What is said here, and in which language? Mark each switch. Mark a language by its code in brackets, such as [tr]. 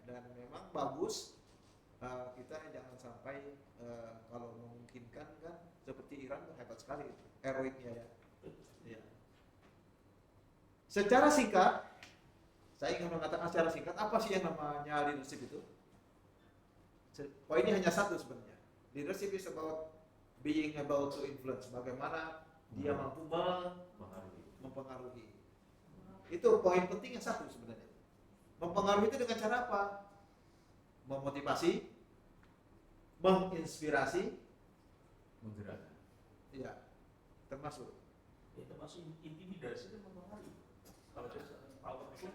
[id] Dan memang bagus kita jangan sampai kalau memungkinkan kan, seperti Iran tuh hebat sekali itu, heroiknya ya. Ya. Secara singkat, saya ingin mengatakan secara singkat, apa sih yang namanya leadership itu? Poinnya hanya satu sebenarnya. [en] Leadership is about being able to influence. [id] Bagaimana dia mampu mempengaruhi. Itu poin penting yang satu sebenarnya. Mempengaruhi itu dengan cara apa? Memotivasi, menginspirasi, Menggerakkan. iya, termasuk. Ya, termasuk intimidasi dan mempengaruhi. Kalau power